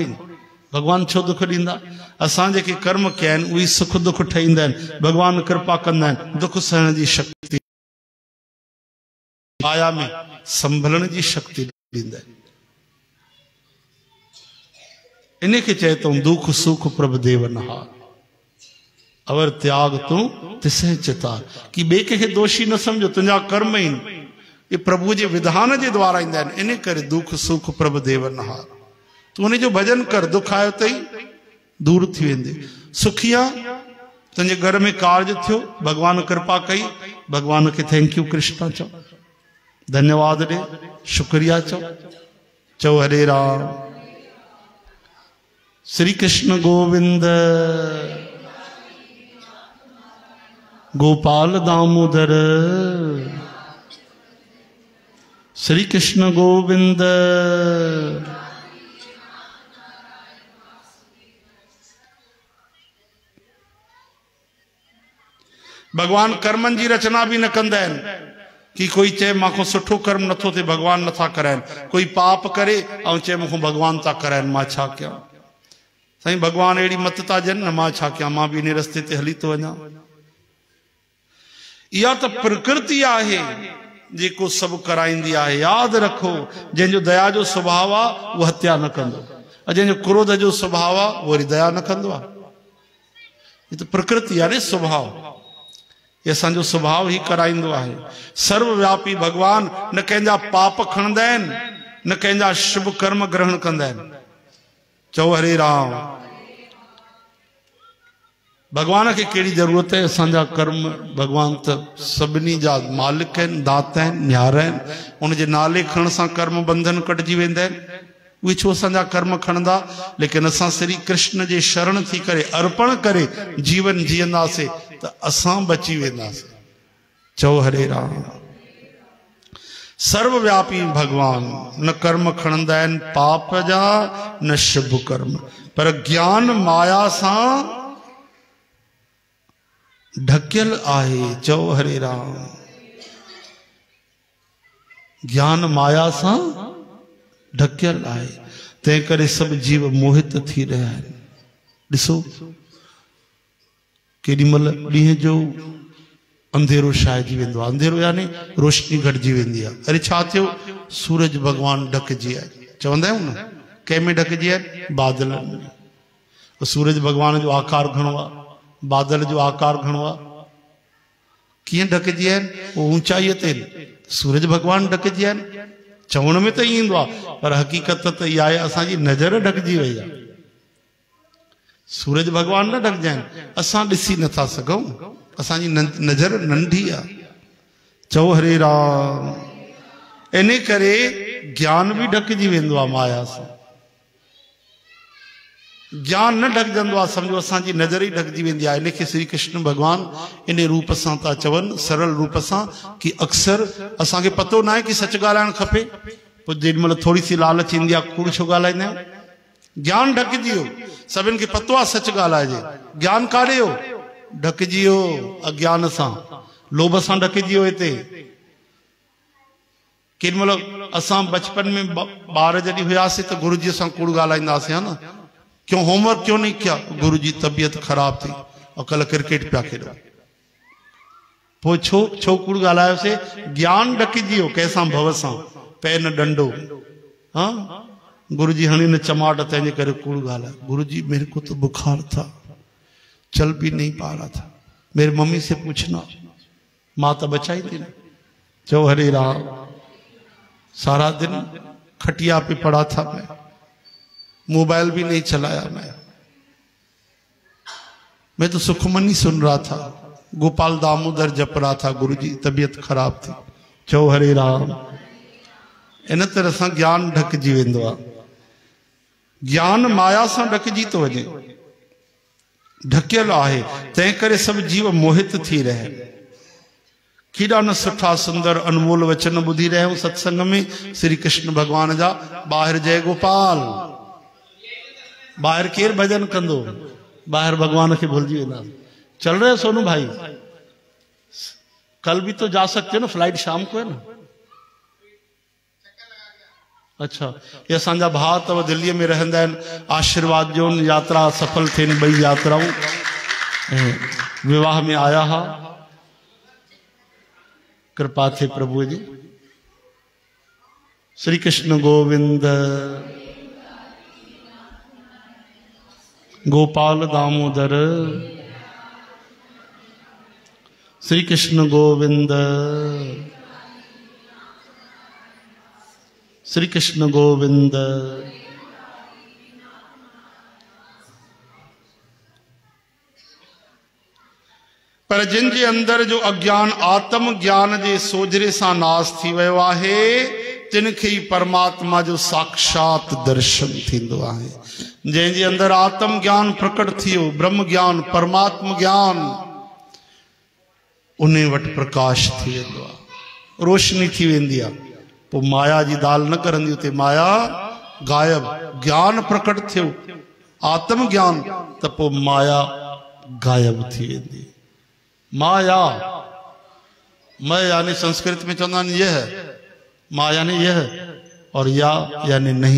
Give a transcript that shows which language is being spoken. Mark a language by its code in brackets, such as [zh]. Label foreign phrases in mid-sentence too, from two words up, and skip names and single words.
[sd] भगवान छो दुख ॾींदा? असां जेके कर्म कया आहिनि उहे सुख दुख ठहींदा आहिनि। भगवान कृपा कंदा आहिनि, दुख सहण जी शक्ति, माया में संभलण जी शक्ति ॾींदा आहिनि। इन खे चए तो [pa] ਦੁਖ ਸੁਖ ਪ੍ਰਭੁ ਦੇਵ ਨਹਾਰ, ਅਵਰ ਤਿਆਗ ਤੂੰ ਤਿਸੇ ਚਿਤਾਰ। [sd] कि ॿिए कंहिंखे दोषी न समझो, तुंहिंजा कर्म ई ये प्रभु जे विधान जे द्वारा ईंदा आहिनि। इन करे [pa] ਦੁਖ ਸੁਖ ਪ੍ਰਭੁ ਦੇਵ ਨਹਾਰ। [sd] तू उन जो भजन कर, दुख आयो तई दूर थी वेंदे। सुखिया तुंहिंजे घर में कार्य थियो, भगवान कृपा कई, भगवान खे [en] thank you [sd] कृष्णा चओ, धन्यवाद ॾे, शुक्रिया चओ। चओ हरे राम। श्री कृष्ण गोविंद गोपाल दामोदर, श्री कृष्ण गोविंद। भगवान कर्मनि जी रचना भी न कंदा आहिनि कि कोई चए मां सुठो कर्म नथो थिए, भगवान नथा कराइनि। कोई पाप करे ऐं चए मूंखां भगवान था कराइनि, मां छा कयां? साईं भगवान अहिड़ी मत था ॾियनि न, मां छा कयां, मां बि इन रस्ते ते हली थो वञा। इहा त प्रकृति आहे जेको सभु कराईंदी आहे। यादि रखो, जंहिंजो दया जो स्वभाव आहे उहो हत्या न कंदो, ऐं जंहिंजो क्रोध जो स्वभाव आहे उहो वरी दया न कंदो आहे। ये तो प्रकृति आहे, स्वभाव। ये असांजो स्वभाव ही कराईंदो आहे। सर्वव्यापी भगवान न कंहिंजा पाप खणंदा आहिनि, न कंहिंजा शुभ कर्म ग्रहण कंदा आहिनि। चओ हरे राम। भगवान खे कहिड़ी ज़रूरत है? असांजा कर्म, भगवान त सभिनी जा मालिक आहिनि, दाता आहिनि, न्यारा आहिनि। उनजे नाले खणण सां कर्म बंधन कटिजी वेंदा आहिनि। उहे छो असांजा कर्म खणंदा? लेकिन असां श्री कृष्ण जे शरण थी करे, अर्पण करे जीवन जीअंदासीं त असां बची वेंदासीं। चओ हरे राम। सर्वव्यापी भगवान न कर्म खणंदा आहिनि पाप जा, न शुभ कर्म, पर ज्ञान माया सां ढकियल आहे। चओ हरे राम। ज्ञान माया सां ढकियल आहे, तंहिं करे सभु जीव मोहित थी रहिया आहिनि। ॾिसो केॾी महिल ॾींहं जो अंधेरो छाइजी वेंदो आहे, अंधेरो यानी रोशनी घटिजी वेंदी आहे। अरे छा थियो? सूरज भगवान ढकिजी आहे। चवंदा आहियूं न, कंहिंमें ढकिजी आहे? बादलनि में। सूरज भगवान जो आकार घणो आहे, बादल जो आकार घणो आहे। कीअं ढकिजी आहिनि? उहो ऊंचाईअ ते सूरज भगवान ढकिजी आहिनि। चवण में त ईंदो आहे, पर हक़ीक़त त इहा आहे असांजी नज़र ढकिजी वई आहे। सूरज भगवान न ढकिजा आहिनि, असां ॾिसी नथा सघूं, असांजी नज़र नंढी आहे। चओ हरे राम। इन करे ज्ञान भी ढकिजी वेंदो आहे माया सां। ज्ञान न ढकजंदो आहे, समझो असांजी नज़र ई ढकजी वेंदी आहे। इन खे श्री कृष्ण भगवान इन रूप सां था चवनि, सरल रूप सां, कि अक्सर असांखे पतो न आहे कि सच ॻाल्हाइणु खपे, पोइ जेॾीमहिल थोरी सी लालच ईंदी आहे कूड़ छो ॻाल्हाईंदा आहियूं। ज्ञान ढकिजी वियो, सभिनि खे पतो आहे सच ॻाल्हाइजे। ज्ञान काॾे हो? ढकिजी वियो अज्ञान सां, लोभ सां ढकिजी वियो। हिते केॾीमहिल असां बचपन में ॿार जॾहिं हुआसीं त गुरु जी सां कूड़ ॻाल्हाईंदासीं, [hi] है न, क्यों होमवर्क क्यों नहीं किया? [sd] गुरु जी [hi] तबीयत खराब थी और कल [sd] क्रिकेट पिया खेॾो। पोइ छो कूड़ ॻाल्हायोसीं? ज्ञान ढकिजी वियो कंहिंसां भव सां, पे न डंडो। हाँ, गुरु जी हणी न चमाट, तंहिंजे करे कूड़ ॻाल्हाए। [hi] गुरु जी मेरे को तो बुखार था, चल भी नहीं पा रहा था, मेरी मम्मी से पूछना, माँ तो बचाई थी ना। चो हरे राम, सारा दिन खटिया पे पड़ा था मैं, मोबाइल भी नहीं चलाया मैं तो सुखमनी सुन रहा था, गोपाल दामोदर जप रहा था, गुरु जी तबीयत खराब थी। [sd] चो हरे राम। इन तरह से ज्ञान ढकजी वेंदो आहे। ज्ञान माया से ढकजी तो वञे, ढकियल आहे, तंहिं करे सब जीव मोहित थी रहे। केॾा न सुठा सुंदर अनमोल वचन ॿुधी रहिया आहियूं सत्संग में श्री कृष्ण भगवान जा। ॿाहिरि जय गोपाल, ॿाहिरि केरु भजन कंदो? ॿाहिरि भगवान खे भुलिजी वेंदा। [hi] चल रहे सोनू भाई? कल भी तो जा सकते हो ना, फ्लाइट शाम को है ना। [sd] अच्छा, ये असांजा भाउ अथव, दिल्लीअ में रहंदा आहिनि। आशीर्वाद ॾियो, यात्रा सफल थियनि ॿई यात्राऊं। विवाह में आया हा, कृपा थे प्रभु जी। श्री कृष्ण गोविंद, गोपाल दामोदर, श्री कृष्ण गोविंद, श्री कृष्ण गोविंद। पर जिन जे अंदर जो अज्ञान आत्म ज्ञान जे सोजरे सां नाश थी वियो आहे, तिन खे ही परमात्मा जो साक्षात दर्शन थींदो आहे। जंहिंजे अंदर आत्म ज्ञान प्रकट थियो, ब्रह्म ज्ञान, परमात्म ज्ञान, उन्हें वटि प्रकाश थी वेंदो आहे, रोशनी थी वेंदी आहे। पोइ माया जी दाल न करंदी, उते माया गायब। ज्ञान प्रकट थियो, आत्म ज्ञान, त पोइ माया गायब थी वेंदी। माया, मैं यानी संस्कृत में चवंदा आहिनि यह, मां यानी यह, और या यानी नहीं।